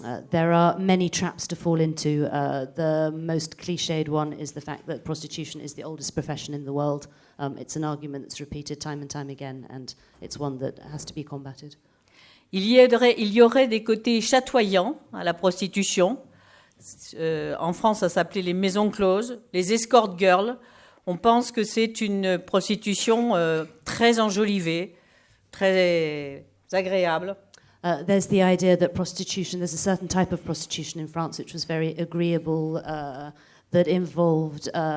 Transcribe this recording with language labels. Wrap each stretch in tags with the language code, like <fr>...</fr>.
<en>There are many traps to fall into. The most cliched one is the fact that prostitution is the oldest profession in the world. It's an argument that's repeated time and time again, and it's one that has to be combated.</en> <fr>Il y aurait des côtés chatoyants à la prostitution. En France, ça s'appelait les maisons closes, les escort girls. On pense que c'est une prostitution très enjolivée, très agréable.</fr> <en>There's the idea that prostitution, there's a certain type of prostitution in France which was very agreeable, that involved...</en>